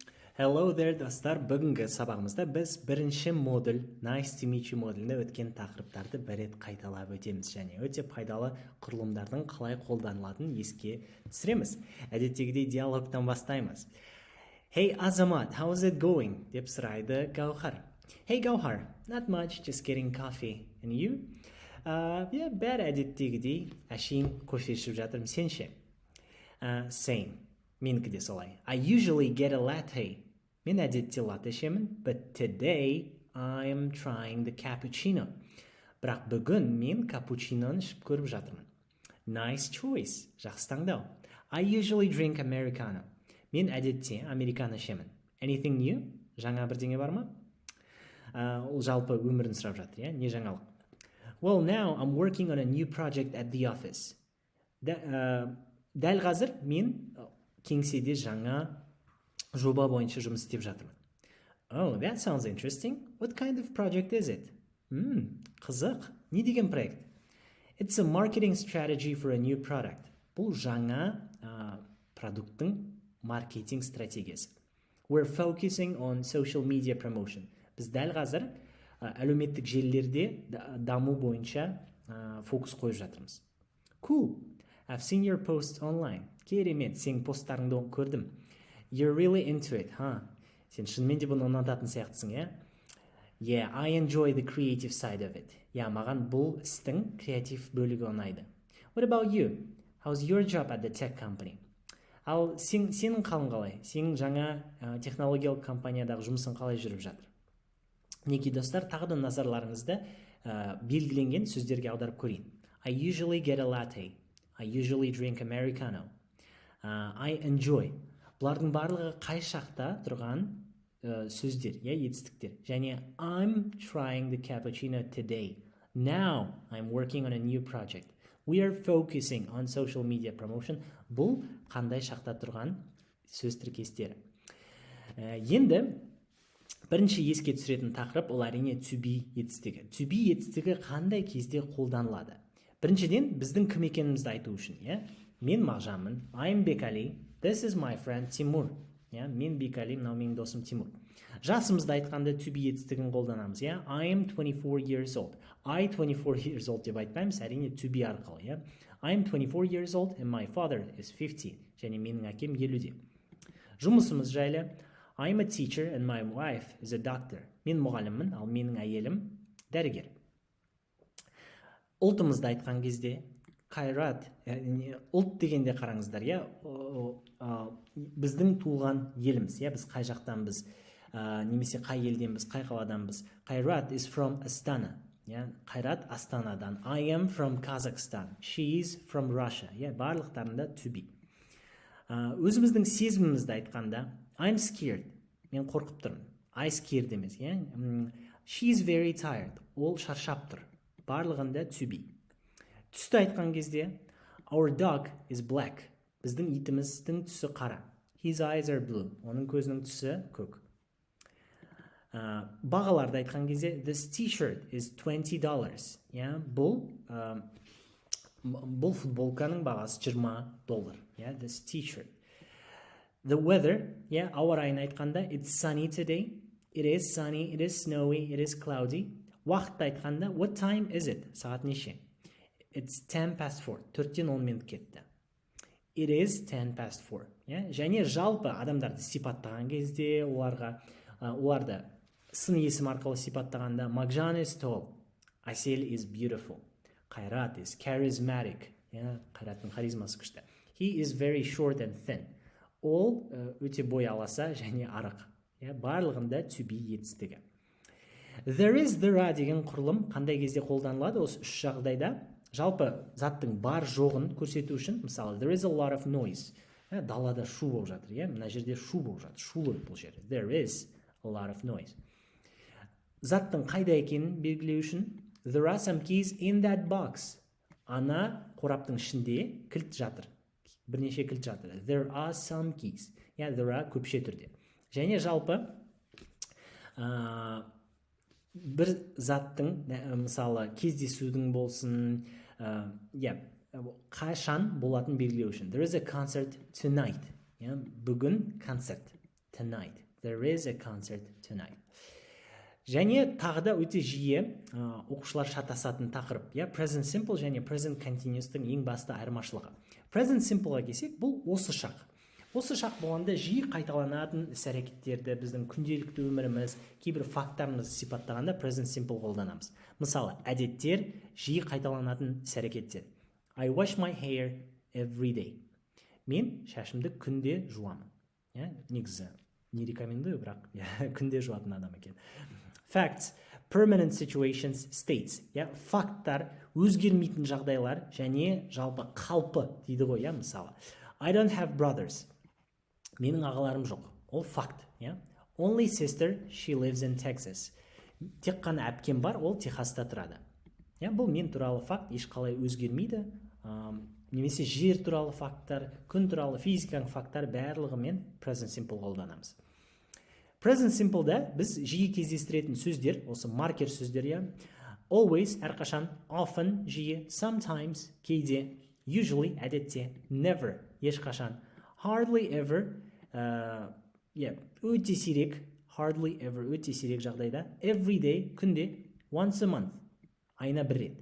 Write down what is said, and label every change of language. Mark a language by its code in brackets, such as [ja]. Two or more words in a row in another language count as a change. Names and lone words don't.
[en] Hello there, [kk] достар. Бүгінгі сабағымызда біз бірінші модуль, [en] nice to meet you [kk] модулінде өткен тақырыптарды бір рет қайталап өтеміз және өте пайдалы құрылымдардың қалай қолданылатынын еске түсіреміз. Әдеттегідей диалогтан бастаймыз. [en] Hey Азамат, how is it going? [kk] Деп сұрайды Гаухар. [en] Hey Гаухар, not much, just getting coffee. And you? [kk] Бәрі әдеттегідей әшейін кофе ішіп жатырмын, сен ше? Same. Менікі де солай. [en] I usually get a latte. [kk] Мен әдетте латте ішемін, [en] but today I'm trying the cappuccino. [kk] Бірақ бүгін мен капучиноны ішіп көріп жатырмын. [en] Nice choice. [kk] Жақсы таңдау. [en] I usually drink americano. [kk] Мен әдетте американо ішемін. [en] Anything new? [kk] Жаңа бірдеңе бар ма? Ол жалпы өмірін сұрап жатыр, не жаңалық? [en] Well, now I'm working on a new project at the office. [kk] Дәл қазір мен кеңседе жаңа жоба бойынша жұмыс істеп жатырмын. [en] Oh, that sounds interesting. What kind of project is it? [kk] Қызық. Не деген проект? [en] It's a marketing strategy for a new product. [kk] Бұл жаңа продукттың маркетинг стратегиясы. [en] We're focusing on social media promotion. [kk] Біз дәл қазір әлеуметтік желілерде даму бойынша фокус қойып жатырмыз. [en] Cool. I've seen your posts online. [kk] Керемет, сен посттарыңды көрдім. [en] You're really into it, [kk] Сен шынымен де бұны ұнататын сияқтысың, [en] Yeah, I enjoy the creative side of it. [kk] Маған бұл істің креатив бөлігі ұнайды. [en] What about you? How's your job at the tech company? [kk] Ал сенің қалың қалай? Сенің жаңа технологиялық компаниядағы жұмысың қалай жүріп жатыр? Мінекей достар, тағы да назарларыңызды белгіленген сөздерге аударып көрейін. [en] I usually get a latte. I usually drink americano. I enjoy. [kk] Бұлардың барлығы қай шақта тұрған сөздер, етістіктер. [en] Және I'm trying the cappuccino today. Now I'm working on a new project. We are focusing on social media promotion. [kk] Бұл қандай шақта тұрған сөз тіркестері. Енді бірінші еске түсіретін тақырып ол әрине [en] to be [kk] етістігі. [en] To be [kk] етістігі қандай кезде қолданылады? Біріншіден, біздің кім екенімізді айту үшін, Мен Мағжанмын, [en] I'm Бекали, this is my friend Тимур. [kk] Мен Бекали, мынау менің досым Тимур. Жасымызды айтқанда [en] to be [kk] етістігін қолданамыз, [en] I'm 24 years old. I 24 years old [kk] деп айтпаймыз, әрине [en] to be арқылы, I'm 24 years old and my father is 50. [kk] Және менің әкем 50-де. Жұмысымыз жайлы, [en] I'm a teacher and my wife is a doctor. [kk] Мен мұғаліммін, ал менің әйелім дәрігер. Ұлтымызды айтқан кезде, Қайрат, ұлт дегенде қараңыздар, біздің туған еліміз, біз қай жақтанбыз, немесе қай елденбіз, қай қаладанбыз. [en] Қайрат is from Astana. Қайрат Астанадан. I am from Kazakhstan. She is from Russia. Барлықтарында to be. [kk] Өзіміздің сезімімізді айтқанда, [en] I'm scared. [kk] Мен қорқып тұрмын. [en] I scared емес. She is very tired. [kk] Ол шаршап тұр. Барлығында [en] to be. [kk] Түсті айтқан кезде, [en] our dog is black. [kk] Біздің итіміздің түсі қара. [en] His eyes are blue. [kk] Оның көзінің түсі көк. Бағаларды айтқан кезде, [en] this t-shirt is $20. [kk] Бұл футболканың бағасы $20. [en] This t-shirt. The weather, [kk] ауа райын айтқанда, [en] it's sunny today. It is sunny, it is snowy, it is cloudy. [kk] Уақытты айтқанда, [en] what time is it? [kk] Сағат неше? [en] It's 10 past 4. [kk] 4-тен 10 минут кетті. [en] It is 10 past 4. [kk] Және жалпы адамдарды сипаттаған кезде, оларды сын есім арқылы сипаттағанда, Мағжан [en] is tall. Асел is beautiful. Қайрат is charismatic. [kk] Қайраттың харизмасы күшті. [en] He is very short and thin. [kk] Ол өте бой аласа және арық. Барлығында [en] to be [kk] етістігі. [en] There is, there are [kk] деген құрылым қандай кезде қолданылады? Осы үш жағдайда жалпы заттың бар жоғын көрсету үшін, мысалы, [en] there is a lot of noise. [kk] Далада шу болып жатыр, мына жерде шу болып жатыр, шулы бұл жер. [en] There is a lot of noise. [kk] Заттың қайда екенін белгілеу үшін, [en] there are some keys in that box. [kk] Ана қораптың ішінде кілт жатыр. Бірнеше кілт жатыр. [en] There are some keys. There are көпше түрде. [kk] Және жалпы бір заттың, мысалы, кездесудің болсын, қашан болатын белгілеу үшін. [en] There is a concert tonight. [kk] Бүгін концерт. [en] Tonight. There is a concert tonight. [kk] Және тағы да өте жиі оқушылар шатасатын тақырып, [en] present simple [kk] және [en] present continuous'тың [kk] ең басты айырмашылығы. [en] Present simpleға [kk] келсек, бұл осы шақ. Осы шақ болғанда жиі қайталанатын іс-әрекеттерді біздің күнделікті өміріміз, кейбір факттарымыз сипаттағанда [en] present simple [kk] қолданамыз. Мысалы, әдеттер жиі қайталанатын іс-әрекеттер. [en] I wash my hair every day. [kk] Мен шашымды күнде жуамын. Негізі [ru] не рекомендую, [kk] бірақ күнде жуатын адам екен. [en] Facts, permanent situations, states. [kk] Факттар, өзгермейтін жағдайлар және жалпы қалпы дейді ғой, мысалы. [en] I don't have brothers. [kk] Менің ағаларым жоқ. Ол факт. [en] Only sister, she lives in Texas. [kk] Тек қана әпкем бар, ол Техаста тұрады. Бұл мен туралы факт ешқалай өзгермейді. Немесе жер туралы факттар, күн туралы физиканың факттар барлығымен [en] present simple [kk] қолданамыз. [en] Present simple'да [kk] біз жиі кездестіретін сөздер, осы маркер сөздер, always, әрқашан, often, жиі, sometimes, кейде, usually, әдетте, never, ешқашан, [en] hardly ever, [kk] өте сирек, [en] hardly ever, [kk] өте сирек жағдайда, [en] every day, күнде, once a month, [kk] айына бір рет.